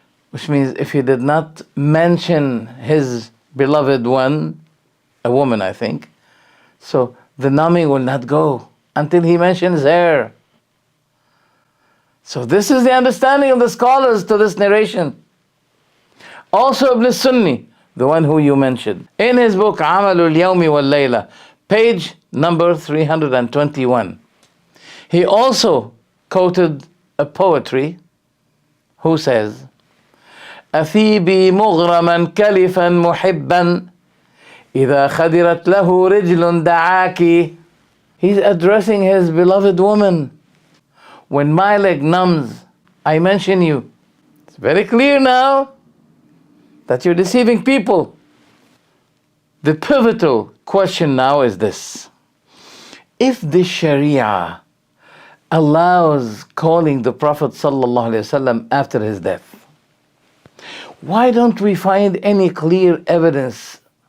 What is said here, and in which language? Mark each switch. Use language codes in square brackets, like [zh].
[en] Which means if he did not mention his beloved one, a woman I think, so the numbing will not go until he mentions her. So this is the understanding of the scholars to this narration. Also Ibn Sunni the one who you mentioned. In his book, عمل اليوم والليلة, page number 321. He also quoted a poetry who says, [ar] أثيبي مغرما كلفا محبا إذا خدرت له رجل دعاكِ. [en] He's addressing his beloved woman. When my leg numbs, I mention you. It's very clear now that you're deceiving people. The pivotal question now is this. If the Sharia allows calling the Prophet ﷺ after his death, why don't we find any clear evidence